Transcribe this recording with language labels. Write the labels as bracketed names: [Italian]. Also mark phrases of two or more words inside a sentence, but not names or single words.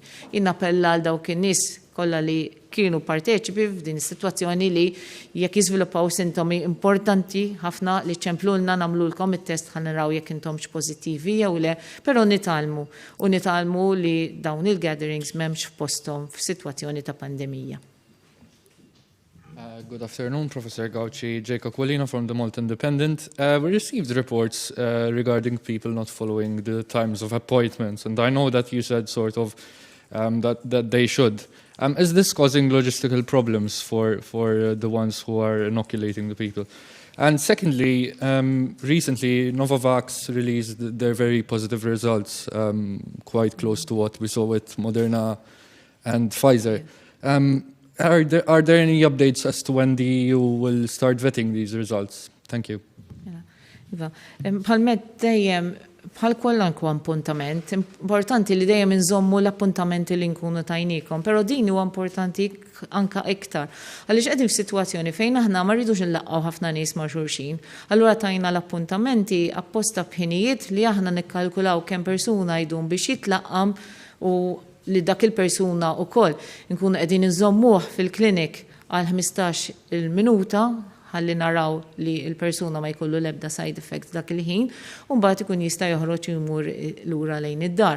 [Maltese] Jien nappella għal dawk in-nies kollha li kienu parteċipi f'din is-sitwazzjoni li jekk jiżviluppaw sintomi importanti ħafna li ċemplulna nagħmlulkom it-test ħalli naraw jekk intomx pożittivi jew le, però nitalmu li dawn il-gatherings m'hemmx f'posthom f'sitwazzjoni ta' pandemija. [English] Good afternoon, Professor Gauci. Jacob Qualino from the Malta Independent. We received reports regarding people not following the times of appointments, and I know that you said sort of that they should. Is this causing logistical problems for the ones who are inoculating the people? And secondly, recently Novavax released their very positive results, quite close to what we saw with Moderna and Pfizer. Are there any updates as to when the EU will start vetting these results? Thank you. [Maltese] Bħal kwallanku appuntament, importanti li dejjem inżommu l-appuntamenti li nkunu tajnikom, però din huwa importanti anka iktar. Għaliex qegħdin f'sitwazzjoni fejn aħna ma rridux nlaqgħu ħafna nies ma' xulxin. Allura tajna l-appuntamenti apposta b'ħinijiet li aħna nikkalkulaw kemm persuna jdum biex jitlaqam u li dak il-persuna wkoll nkunu qegħdin inżommuh fil-klinik għal 15 il-minuta ħalli naraw li l-persuna ma jkollu l-ebda [English] side effects [Maltese] dak il-ħin, u mbagħad ikun jista' joħroġ jmur lura lejn id-dar.